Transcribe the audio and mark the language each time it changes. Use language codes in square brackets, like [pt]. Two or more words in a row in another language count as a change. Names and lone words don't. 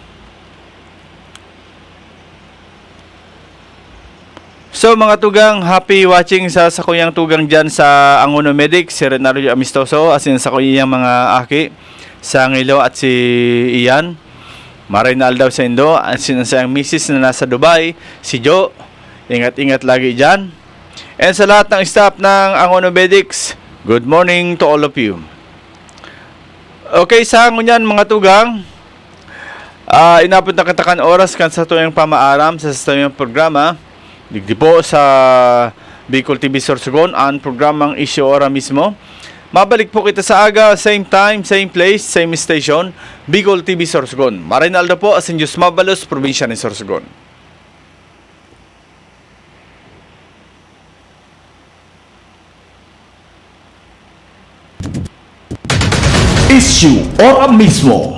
[bik] So mga tugang, [en] happy watching [bik] sa sakuyang tugang dyan sa Angono Medic, si Renario Amistoso, asin sa kuyang mga aki, sa Angelo at si Ian. Maray na aldaw sa Indo, asin sa ang misis na nasa Dubai, si Joe. [tl] Ingat-ingat lagi dyan. And sa lahat ng staff ng Angono Medics, [en] good morning to all of you. [bik] Okay, sa ngunyan mga tugang, inapot na katakan oras kan sa tuyang pamaaram sa tuyang programa. Digdi po sa Bicol TV Sorsogon ang programang Isyu Ora mismo. Mabalik po kita sa aga, [en] same time, same place, same station, Bicol TV Sorsogon. [bik] Marinaldo po, asin Diyos Mabalos, probinsya ni Sorsogon. Isyu Ora mismo.